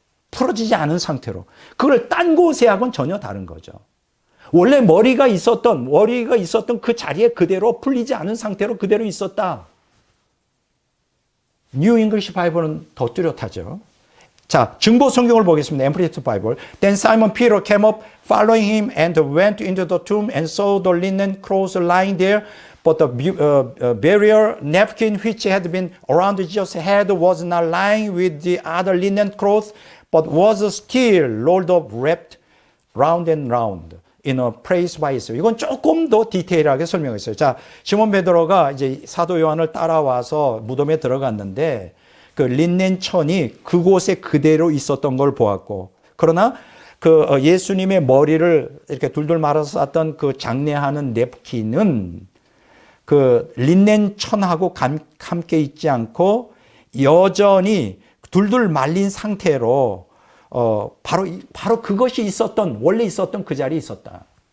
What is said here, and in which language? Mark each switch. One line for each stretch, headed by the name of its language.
Korean: 풀어지지 않은 상태로. 그걸 딴 곳에 하고는 전혀 다른 거죠. 원래 머리가 있었던 그 자리에 그대로 풀리지 않은 상태로 그대로 있었다. 뉴 잉글리시 바이블은 더 뚜렷하죠. 자, 증보 성경을 보겠습니다.
English: Amplified Bible. Then Simon Peter came up following him and went into the tomb and saw the linen clothes lying there. But the burial napkin which had been around Jesus' head was not lying with the other linen clothes, but was still rolled up, wrapped round and round in a place by itself.
Korean: 이건 조금 더 디테일하게 설명했어요. 자, 시몬 베드로가 이제 사도 요한을 따라와서 무덤에 들어갔는데 그 린넨 천이 그곳에 그대로 있었던 걸 보았고, 그러나 그 예수님의 머리를 이렇게 둘둘 말아서 쌌던 그 장례하는 냅킨은 그 린넨 천하고 함께 있지 않고 여전히 둘둘 말린 상태로 바로 그것이 원래 있었던 그 자리에 있었다.